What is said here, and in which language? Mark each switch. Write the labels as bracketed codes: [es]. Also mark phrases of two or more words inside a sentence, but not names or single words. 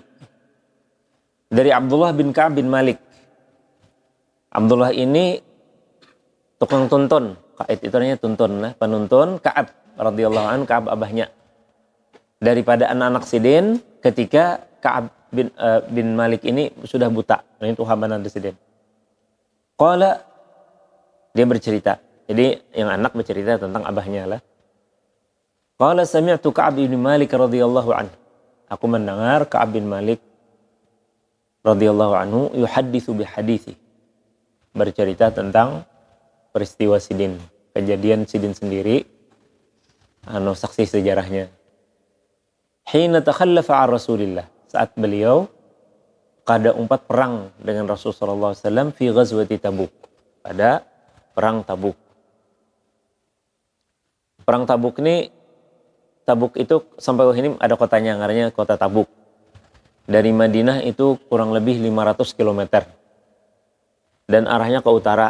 [id] Dari Abdullah bin Ka'b bin Malik. Abdullah ini tukang tuntun. Qaid itu artinya tuntun lah, penuntun Ka'ab [ar] رضي الله عنه, [id] Ka'ab abahnya. Daripada anak-anak Sidin ketika Ka'ab bin Malik ini sudah buta. Nah, itu hambatan Sidin. Qala, dia bercerita. Jadi yang anak bercerita tentang abahnya lah. [ar] قال سمعت كعب بن مالك رضي الله عنه. [id] Aku mendengar Ka'ab bin Malik [ar] رضي الله عنه يحدث بحديث. [id] Bercerita tentang peristiwa Sidin, kejadian Sidin sendiri, saksi sejarahnya. [ar] حين تخلف عن رسول الله, [id] saat beliau kada umpat perang dengan Rasulullah SAW [ar] في غزوة تبوك, [id] pada perang Tabuk. Perang Tabuk ini, Tabuk itu sampai ini ada kotanya, namanya kota Tabuk. Dari Madinah itu kurang lebih 500 km. Dan arahnya ke utara.